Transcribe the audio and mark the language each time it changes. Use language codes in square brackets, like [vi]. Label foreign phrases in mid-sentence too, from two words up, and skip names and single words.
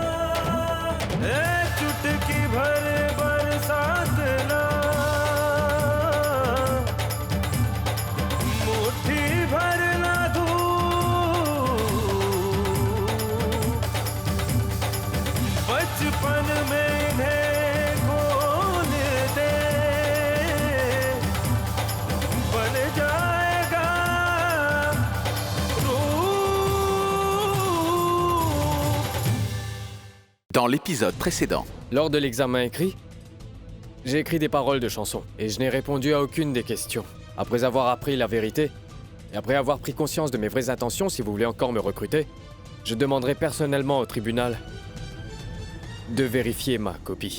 [hi] चुटकी भर बरसात ना, मुट्ठी भर ना धूप, बचपन में इन्हें खोल दे, बन जाएगा रूप। [fr] Dans l'épisode précédent, Lors de l'examen écrit, j'ai écrit des paroles de chansons et je n'ai répondu à aucune des questions. Après avoir appris la vérité et après avoir pris conscience de mes vraies intentions, si vous voulez encore me recruter, je demanderai personnellement au tribunal de vérifier ma copie.